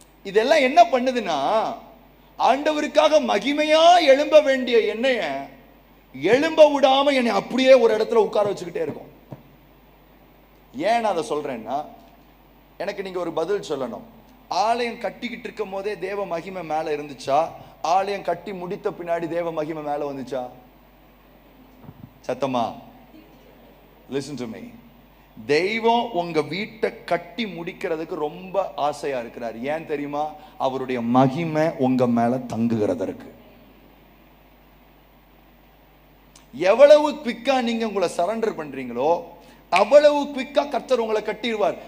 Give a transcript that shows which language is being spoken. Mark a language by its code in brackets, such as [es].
[ta] இதெல்லாம் என்ன பண்ணுதுன்னா, ஆண்டவருக்காக மகிமையா எழும்ப வேண்டிய என்னைய எழும்ப விடாம என்னை அப்படியே ஒரு இடத்துல உட்கார வச்சுக்கிட்டே இருக்கும். ஏன் நான் அதை சொல்றேன்னா, எனக்கு நீங்க ஒரு பதில் சொல்லணும். ஆலயம் கட்டிக்கிட்டு இருக்கும் போதே தேவ மகிமை மேல இருந்துச்சா, ஆலயம் கட்டி முடித்த பின்னாடி தேவ மகிமை மேல வந்துச்சா? சத்தமா [en] listen to me. [ta] தெய்வம் உங்க வீட்டை கட்டி முடிக்கிறதுக்கு ரொம்ப ஆசையா இருக்கிறார். ஏன் தெரியுமா? அவருடைய மகிமை உங்க மேல தங்குகிறதற்கு. எவ்வளவு குவிக்கா நீங்க உங்களை சரண்டர் பண்றீங்களோ அவ்வளவு குவிக்கா கர்த்தர் உங்களை கட்டிடுவார்.